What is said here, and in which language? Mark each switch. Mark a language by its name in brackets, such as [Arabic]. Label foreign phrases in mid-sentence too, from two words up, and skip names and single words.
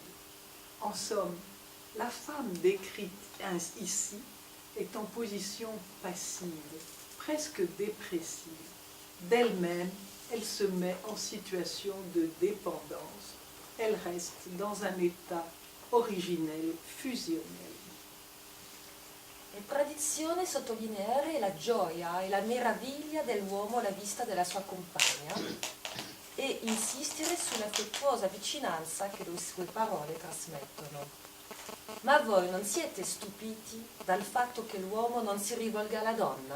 [French] En somme, la femme décrite ici est en position passive, presque dépressive. D'elle-même, elle se met en situation de dépendance. Elle reste dans un état originel, fusionnel. [Italian] È tradizione sottolineare la gioia e la meraviglia dell'uomo alla vista della sua compagna e insistere sull'affettuosa vicinanza che le sue parole trasmettono. Ma voi non siete stupiti dal fatto che l'uomo non si rivolga alla donna?